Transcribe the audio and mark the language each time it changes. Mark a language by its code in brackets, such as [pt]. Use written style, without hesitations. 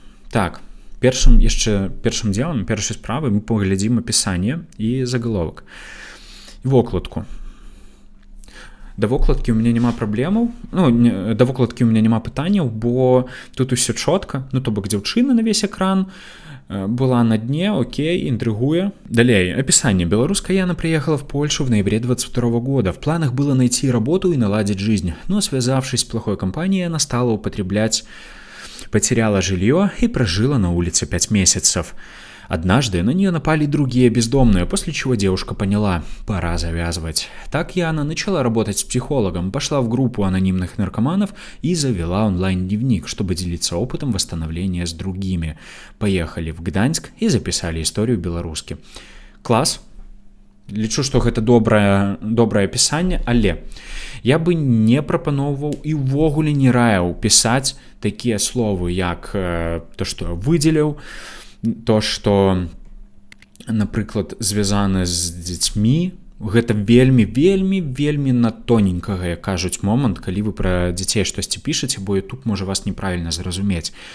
[be] Так, першым дзелам, першай справай мы паглядзім апісанне і загаловак. Вокладку. Да вокладкі ў мяне няма праблемаў, да вокладкі ў мяне няма пытанняў, бо тут усё чётка, ну то бок дзяўчына [ru] на весь экран, [be] была на дне, окей, [ru] интригуя. Далее, описание. Белорусская Яна приехала в Польшу в ноябре 2022 года. В планах было найти работу и наладить жизнь, но, связавшись с плохой компанией, она стала употреблять, потеряла жилье и прожила на улице 5 месяцев. Однажды на нее напали другие бездомные, после чего девушка поняла – пора завязывать. Так Яна начала работать с психологом, пошла в группу анонимных наркоманов и завела онлайн-дневник, чтобы делиться опытом восстановления с другими. Поехали в Гданьск и записали историю беларускі. [be] Класс. Лічу, што гэта добрае апісанне, але я бы не прапаноўваў і ўвогуле не раіў пісаць такія словы, як то, што выдзеліў, то, што, напрыклад, звязана з дзецьмі, гэта вельмі на тоненькага, як кажуць, момант, калі вы пра дзяцей штосьці пішаце, бо YouTube можа вас неправільна зразумець.